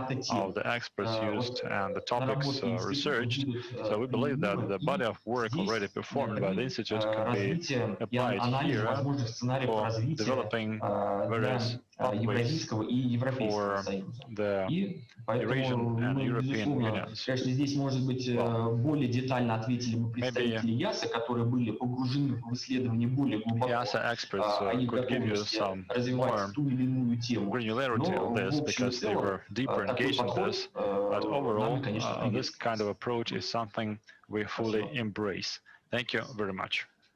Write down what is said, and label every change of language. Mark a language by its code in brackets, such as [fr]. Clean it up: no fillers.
[en] of the experts used and the topics researched, so we believe that the body of work already performed by the Institute can be applied here for developing various pathways for the Eurasian and European unions. [ru] Здесь, может быть, более детально ответили бы представители ИИАСА, которые были погружены в исследование более глубоко. [en] IIASA experts could give you some more granularity on this because they were deeper engaged in this, but overall, this kind of approach is something we fully embrace. Thank you very much.